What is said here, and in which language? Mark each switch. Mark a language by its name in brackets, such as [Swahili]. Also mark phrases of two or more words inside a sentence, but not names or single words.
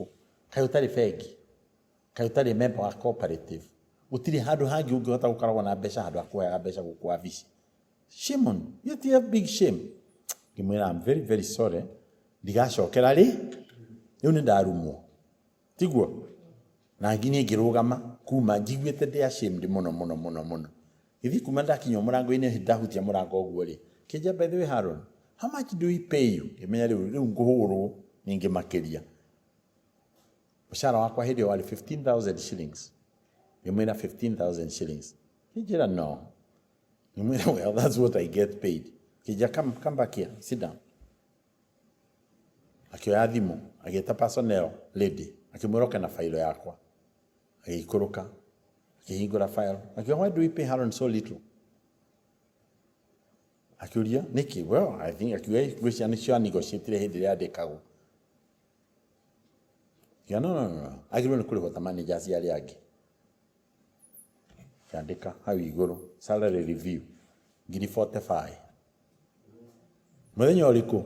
[Kikuyu] Kaĩ ũtarĩ bengi? Kaĩ ũtarĩ member wa cooperative? Gũtirĩ handũ hangĩ ũngĩhota gũkoragwo na mbeca handũ ha kũhoya mbeca gũkũ wabici. [English] Shame on you. You have big shame. Ngĩmwĩra I'm very very sorry. [Kikuyu] Ndigacokera rĩ. Rĩu nĩ ndarumwo. Tiguo. Na nginya ngĩrũgama kuma njiguĩte ndĩ ashamed mũno. Gĩthiĩ kuma ndakinya mũrango-inĩ ndahutia mũrango ũguo rĩ. [English] Kĩnja by the way Haron, how much do we pay you? [Kikuyu] Ngĩmenya rĩu ngũhũrwo ningĩ makĩria. Mũcara wakwa hĩndĩ ĩyo warĩ 15,000 shillings. Ngĩmwĩra 15,000 shillings. Kĩnjĩra no. [English] Ngĩmwĩra well that's what I get paid. Kĩnja come back here, sit down. [Kikuyu] Akĩoya thimũ, agĩĩta [English] personnel lady, [Kikuyu] akĩmũroka na failo yakwa. Agĩikũrũka, akĩhingũra file. [English] Akĩoya why do we pay Haron so little? [Kikuyu] Akĩũria nĩkĩ? [English] Well, I think [Kikuyu] akĩoya gwĩcia nĩcio negotiate hĩndĩ ĩrĩa andĩkagwo. [English] No. [Kikuyu] Agĩrwo nĩ kũrĩhwo ta managers arĩa angĩ. Kĩandĩka hau igũrũ, [English] salary review, [Kikuyu] ngiri 45. Mũthenya ũrĩkũ?